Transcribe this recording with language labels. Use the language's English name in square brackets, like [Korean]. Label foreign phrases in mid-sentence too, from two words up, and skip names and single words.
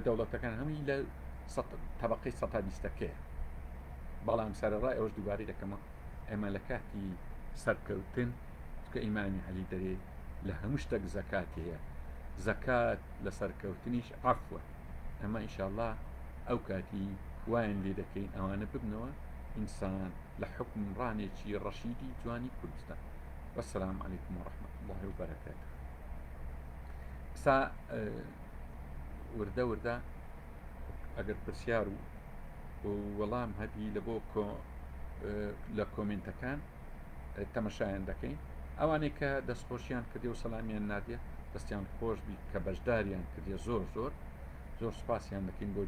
[Central Kurdish] دەوڵەتەکان هەمووی لە طبقەی 120ەکەیە بەڵام سەرەڕای ئەوەش دووبارەی دەکەمە ئێمە لە کاتی سەرکەوتن کە ئیمامی عەلی دەرێ لە هەموو شتێک زەکات هەیە زەکات لە سەرکەوتنیش عەفوە ئەمە ئینشاءڵڵا ئەو کاتی وایان لێ دەکەین ئەوانە ببنەوە ئینسان لە حکمڕانێکی ڕەشیدی جوانی کوردستان [Arabic] والسلام عليكم ورحمة الله وبركاته [Central Kurdish] سا وردە ئەگەر پرسیار و وەڵام هەبی لە بۆ لە کۆمنتەکان تەمەشایان دەکەین ئەوانەی کە دەستخۆشیان کردی و سەلامیان نادیە دەستیان خۆش بی کە بەشداریان کردی زۆر سپاسیان دەکەین بۆ